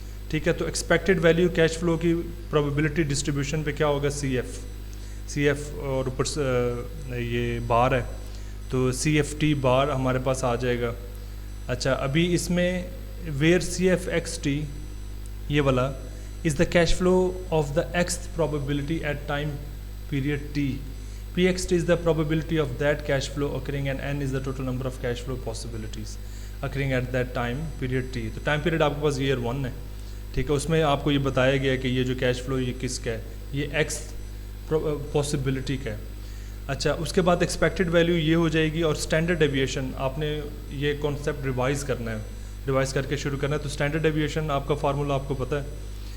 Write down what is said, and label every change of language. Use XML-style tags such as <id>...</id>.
<ur>ٹھیک ہے. تو ایکسپیکٹڈ ویلیو کیش فلو کی پروبیبلٹی ڈسٹریبیوشن پہ کیا ہوگا؟ سی ایف اور اوپر یہ بار ہے تو سی ایف ٹی بار ہمارے پاس آ جائے گا.</ur> <en>اچھا, ابھی اس میں where C F X T</en> <ur>یہ والا</ur> <en>Is the cash flow of the X probability at time period T. P X T is the probability of that cash flow occurring and n is the total number of cash flow possibilities occurring at that time period T.</en> <ur>تو time period آپ کے پاس year 1 ہے. ٹھیک ہے. اس میں آپ کو یہ بتایا گیا کہ یہ جو کیش فلو یہ کس کا ہے, یہ ایکس پاسبلٹی کا ہے. اچھا, اس کے بعد ایکسپیکٹڈ ویلیو یہ ہو جائے گی, اور اسٹینڈرڈ ڈیویشن آپ نے یہ کانسیپٹ ریوائز کرنا ہے, ریوائز کر کے شروع کرنا ہے. تو اسٹینڈرڈ ڈیویشن آپ کا فارمولا آپ کو پتہ ہے.</ur>